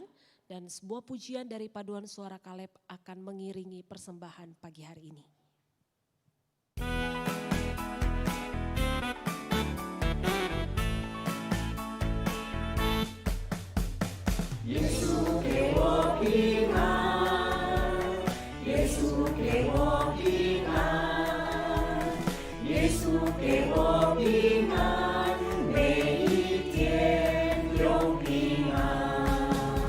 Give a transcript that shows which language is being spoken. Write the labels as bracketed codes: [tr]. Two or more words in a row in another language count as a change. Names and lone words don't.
[id] Dan sebuah pujian dari paduan suara Kaleb akan mengiringi persembahan pagi hari ini. [zh] Yesus 给我平安，耶稣给我平安，耶稣给我平安，每一天有平安。